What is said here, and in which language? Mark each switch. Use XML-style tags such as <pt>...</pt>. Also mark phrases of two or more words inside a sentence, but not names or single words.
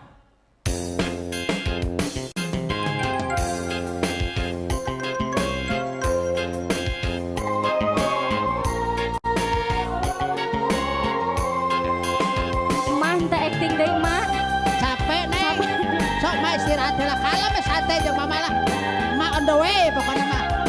<su>Mah teu acting deui, Mak. Capek neng. Sok mah istirahat heula kalem we santai jeung mama lah. Ma</su> <en>on the way</en> <su>pokoknya mah.</su>